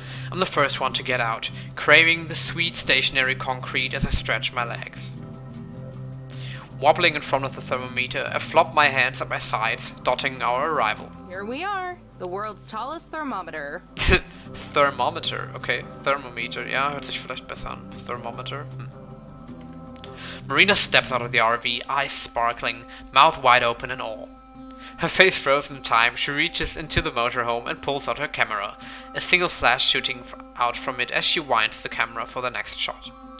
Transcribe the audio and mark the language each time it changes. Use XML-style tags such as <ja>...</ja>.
<en>I'm the first one to get out, craving the sweet stationary concrete as I stretch my legs. Wobbling in front of the thermometer, I flop my hands at my sides, dotting our arrival. Here we are, the world's tallest thermometer. Thermometer, okay.</en> <de>Thermometer, ja, hört sich vielleicht besser an.</de> <en>Thermometer. Marina steps out of the RV, eyes sparkling, mouth wide open and all. Her face frozen in time, she reaches into the motorhome and pulls out her camera, a single flash shooting out from it as she winds the camera for the next shot.</en>